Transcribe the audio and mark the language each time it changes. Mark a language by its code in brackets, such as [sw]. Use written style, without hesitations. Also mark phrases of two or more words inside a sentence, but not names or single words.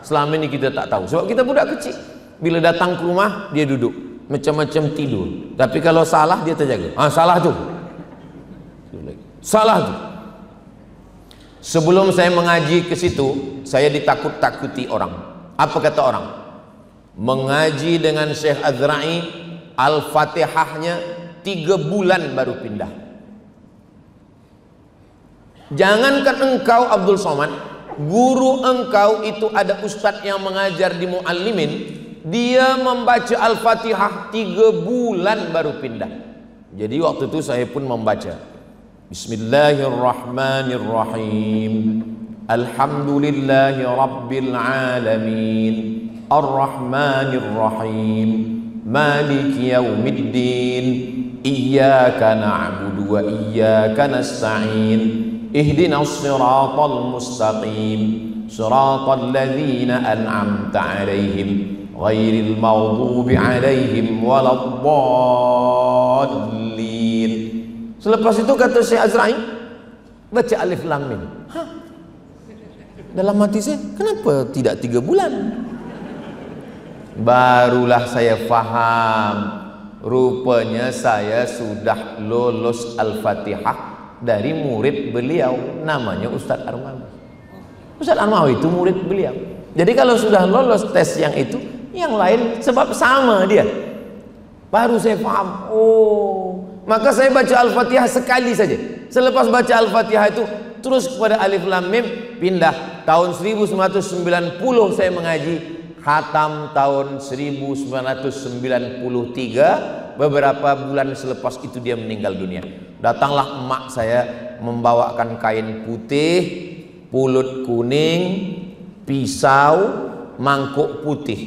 [ms] Selama ini kita tak tahu, sebab kita budak kecil. Bila datang ke rumah, dia duduk macam-macam tidur. Tapi kalau salah, dia terjaga. Salah tu, salah tu. Sebelum saya mengaji ke situ, saya ditakut-takuti orang. Apa kata orang? Mengaji dengan Syekh Azra'i, Al-Fatihahnya 3 bulan baru pindah. Jangankan engkau Abdul Somad, guru engkau itu ada ustadz yang mengajar di Muallimin, dia membaca Al-Fatihah 3 bulan baru pindah. Jadi waktu itu saya pun membaca Bismillahirrahmanirrahim, [ar] الحمد لله رب العالمين، الرحمن الرحيم، مالك يوم الدين، إياك نعبد وإياك نستعين، اهدنا الصراط المستقيم، صراط الذين أنعمت عليهم، غير المغضوب عليهم ولا الضالين. [ms] Selepas itu kata Syekh Azra'i, baca Alif Lam Mim. Dalam hati saya, kenapa tidak 3 bulan? Barulah saya faham, rupanya saya sudah lulus Al-Fatihah dari murid beliau, namanya Ustadz Armawi. Ustadz Armawi itu murid beliau. Jadi kalau sudah lolos tes yang itu, Yang lain sebab sama dia. Baru saya paham. Oh, maka saya baca Al-Fatihah sekali saja. Selepas baca Al-Fatihah itu terus kepada Alif Lam Mim, pindah. Tahun 1990 saya mengaji, khatam tahun 1993. Beberapa bulan selepas itu dia meninggal dunia. Datanglah emak saya membawakan kain putih, pulut kuning, pisau, mangkuk putih.